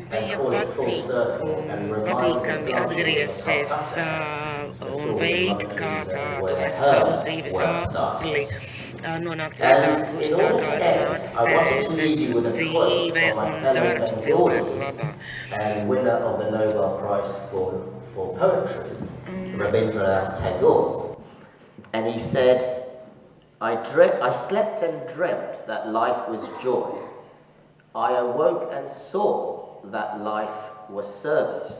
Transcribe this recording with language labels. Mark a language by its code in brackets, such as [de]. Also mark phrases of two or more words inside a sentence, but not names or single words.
[lv] Bija [en] call it full circle and remind [lv] atgriezties un veikt kā tādu veselu dzīves apli, nonākt vietā, kur sākās Māte Terēzes dzīve un darbs cilvēku labā. [en] And winner of the Nobel Prize for poetry, Rabindranath Tagore. And he said, I slept and dreamt that life was joy. I awoke and saw that life was service.